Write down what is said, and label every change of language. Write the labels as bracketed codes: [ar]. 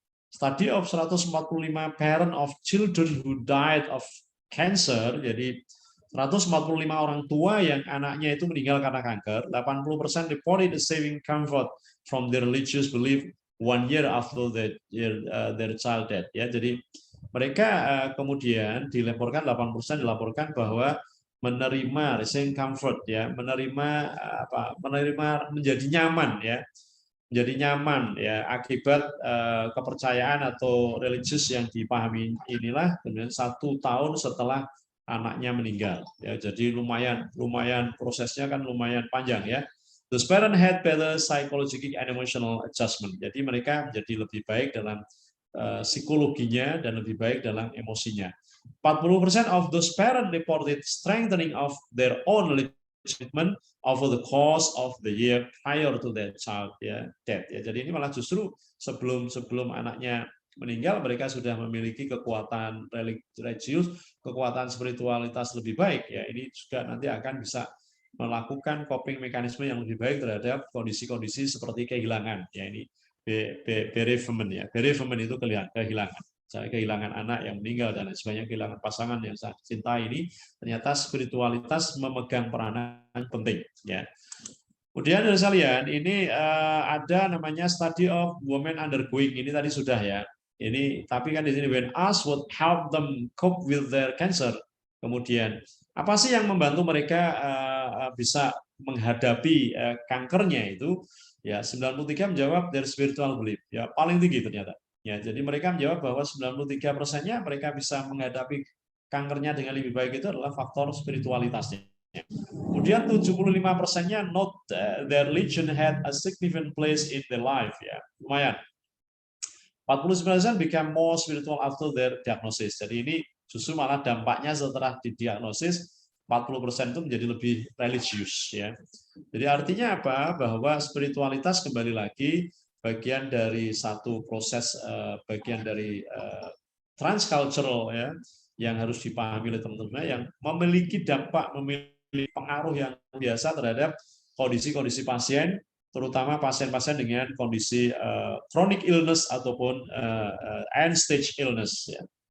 [en] Study of 145 parent of children who died of cancer, jadi 145 orang tua yang anaknya itu meninggal karena kanker, 80% reported receiving comfort from their religious belief 1 year after their child death, ya. [id] Jadi mereka kemudian dilaporkan 80% dilaporkan bahwa menerima receiving comfort, ya, menerima menjadi nyaman, ya, menjadi nyaman, ya, akibat kepercayaan atau religius yang dipahami inilah kemudian 1 tahun setelah anaknya meninggal, ya. Jadi lumayan prosesnya kan lumayan panjang, ya. [en] The parent had better psychological and emotional adjustment. [id] Jadi mereka menjadi lebih baik dalam psikologinya dan lebih baik dalam emosinya. [en] 40% of those parents reported strengthening of their own treatment over the course of the year prior to their child, ya, death, ya. [id] Jadi ini malah justru sebelum anaknya meninggal mereka sudah memiliki kekuatan religius, kekuatan spiritualitas lebih baik, ya. Ini juga nanti akan bisa melakukan coping mekanisme yang lebih baik terhadap kondisi-kondisi seperti kehilangan, ya. Ini bereavement, ya. Bereavement itu kehilangan. Saya kehilangan anak yang meninggal dan lain sebagainya, kehilangan pasangan yang saya cintai, ini ternyata spiritualitas memegang peranan penting, ya. Kemudian dari sekalian ini ada namanya study of women undergoing, ini tadi sudah, ya. Ini tapi kan di sini when asked what help them cope with their cancer, kemudian apa sih yang membantu mereka bisa menghadapi kankernya itu, ya, 93 menjawab their spiritual belief, ya, paling tinggi ternyata. Ya, jadi mereka menjawab bahwa 93%-nya mereka bisa menghadapi kankernya dengan lebih baik itu adalah faktor spiritualitasnya. [en] Kemudian 75%-nya note their religion had a significant place in their life, ya. Lumayan. 49% become more spiritual after their diagnosis. [id] Jadi ini justru malah dampaknya setelah didiagnosis 40% itu menjadi lebih religius, ya. Jadi artinya apa? Bahwa spiritualitas kembali lagi bagian dari satu proses, bagian dari transcultural, ya, yang harus dipahami oleh teman-teman, yang memiliki dampak, memiliki pengaruh yang biasa terhadap kondisi-kondisi pasien, terutama pasien-pasien dengan kondisi chronic illness ataupun end stage illness, ya.